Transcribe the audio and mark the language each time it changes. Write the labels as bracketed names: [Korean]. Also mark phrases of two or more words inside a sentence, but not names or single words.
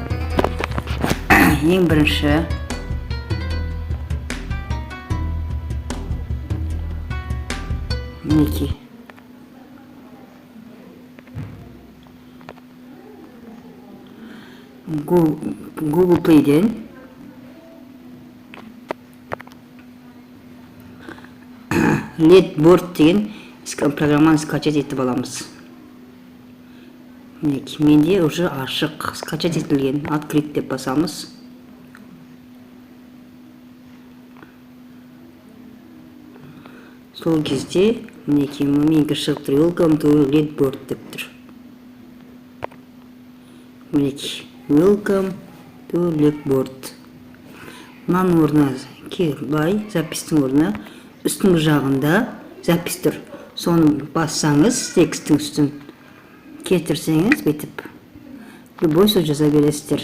[Kazakh] Ең бірінші мінекей Google Play'ден Leadboard деген программаны скачать етіп аламыз. Мінекей, менде уже ашық, скачать етілген. Открыть деп басамыз. Сол кезде мінекей менікі шығып тұр. [English] Welcome to Leadboard [Kazakh] деп тұр. Мінекей, [English] Welcome to Leadboard. [Kazakh] Мынаның орнына былай запистің орнына үстіңгі жағында запись тұр. Соны бассаңыз, текстің үстін кетірсеңіз, бетіп любой сөз жаза бересіздер.